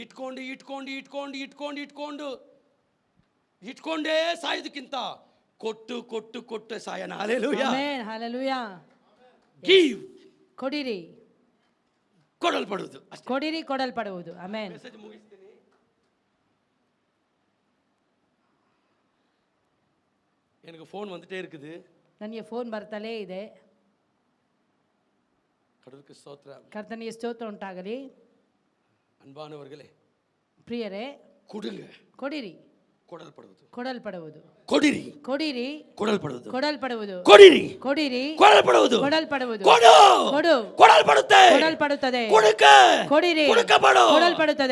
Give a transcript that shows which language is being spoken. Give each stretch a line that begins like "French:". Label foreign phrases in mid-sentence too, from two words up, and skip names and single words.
Kannada: ಇಟ್ಕೊಂಡೇ ಸಾಯೋದಕ್ಕಿಂತ ಕೊಟ್ಟು ಸಾಯನ. ಹಲ್ಲೆಲೂಯಾ. ಆಮೆನ್. ಹಲ್ಲೆಲೂಯಾ. ಗಿವ್. ಕೊಡಿರಿ, ಕೊಡಲ್ಪಡುವುದು. ಕೊಡಿರಿ, ಕೊಡಲ್ಪಡುವುದು. ಆಮೆನ್. ಮೆಸೇಜ್ ಮುಗಿಸ್ತೀನಿ.
Tamil: எனக்கு ஃபோன் வந்துட்டே இருக்குது.
Kannada: ನನಗೆ ಫೋನ್ ಬರ್ತಲೇ ಇದೆ.
Tamil: கடவுளுக்கு ஸ்தோத்திரம்.
Kannada: ಕರ್ತನಿಗೆ ಸ್ತೋತ್ರ ಉಂಟಾಗಲಿ.
Tamil: அன்பானவர்களே,
Kannada: ಪ್ರಿಯರೇ,
Tamil: கொடுங்க,
Kannada: ಕೊಡಿರಿ, ಕೊಡಲ್ಪಡುವುದು. ಕೊಡಿರಿ, ಕೊಡಲ್ಪಡುವುದು. ಕೊಡಿರಿ, ಕೊಡಲ್ಪಡುವುದು. ಕೊಡಲ್ಪಡುತ್ತದೆ. ಕೊಡಿರಿ, ಕೊಡಲ್ಪಡುತ್ತದೆ.